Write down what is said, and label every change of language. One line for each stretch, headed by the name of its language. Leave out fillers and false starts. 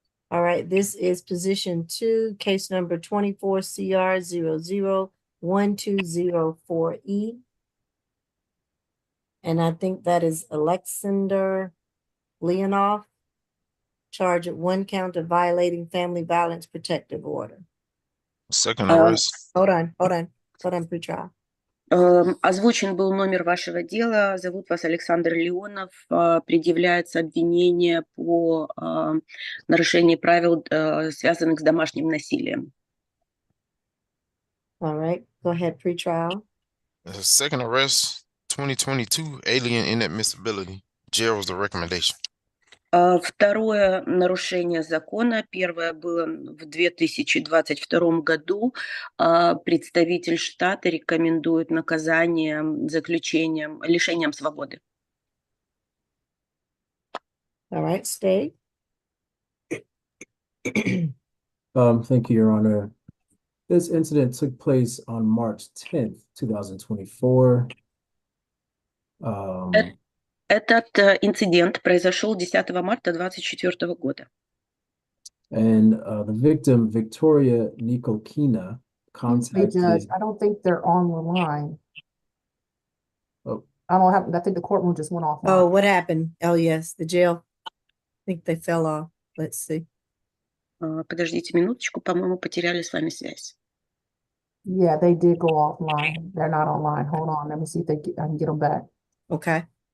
English: All right, this is position 2, case number 24 CR 001204E. And I think that is Alexander Leonov, charged with 1 count of violating family violence protective order. Second arrest. Hold on, pretrial.
Russian: Озвучен был номер вашего дела. Зовут вас Александр Леонов. Предъявляется обвинение по нарушению правил, связанных с домашним насилием.
English: All right, go ahead, pretrial. Second arrest, 2022, alien inadmissibility. Jail was the recommendation.
Russian: Второе нарушение закона, первое было в 2022 году. Представитель штата рекомендует наказание заключением, лишением свободы.
English: All right, stay. Thank you, Your Honor. This incident took place on March 10th, 2024.
Russian: Этот инцидент произошел 10 марта 2024 года.
English: And the victim, Victoria Nikolkina, Hey, Judge, contacted. I don't think they're on the line. Oh. I think the courtroom just went off. Oh, what happened? Oh, yes, the jail. I think they fell off. Let's see.
Russian: Подождите минуточку, по-моему, потеряли с вами связь.
English: Yeah, they did go offline. They're not online. Hold on, let me see if I can get them back. Okay.